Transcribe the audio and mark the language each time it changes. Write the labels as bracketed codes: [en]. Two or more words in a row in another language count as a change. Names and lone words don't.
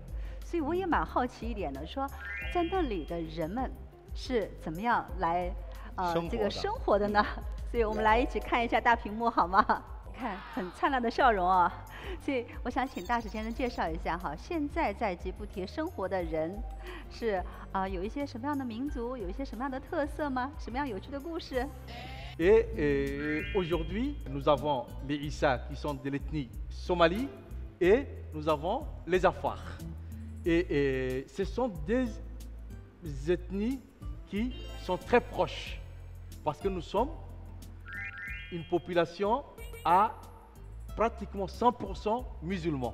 [zh] 所以我也蛮好奇一点的，说在那里的人们是怎么样来这个生活的呢？所以我们来一起看一下大屏幕好吗？看很灿烂的笑容啊！所以我想请大使先生介绍一下哈，现在在吉布提生活的人是有一些什么样的民族，有一些什么样的特色吗？什么样有趣的故事？ [fr] Et aujourd'hui, nous avons les Issa qui sont de l'ethnie Somalie et nous avons les Afars. Et ce sont des ethnies qui sont très proches parce que nous sommes une population à pratiquement 100% musulmans.